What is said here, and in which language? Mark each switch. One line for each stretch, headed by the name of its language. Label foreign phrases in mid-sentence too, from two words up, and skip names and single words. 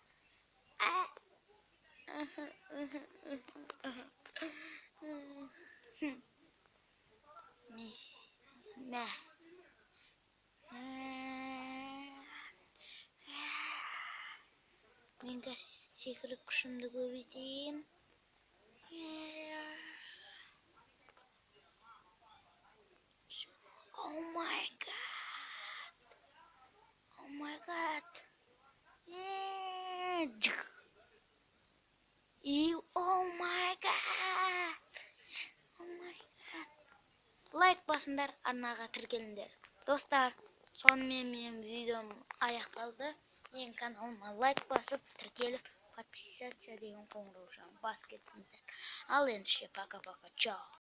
Kazakh: Мә. Мен қазір секіріп күшімді көбейтейін.
English: Oh my god. Oh my god. Oh my god. Oh my god.
Kazakh: Лайк басыңдар, арнаға тіркеліңдер. Достар, сонымен менің видеом аяқталды. Менің каналыма лайк басып, тіркеліп, подписаться деген қоңыраушаны басып кетіңіздер. Ал ендеше пока-пока. Чао.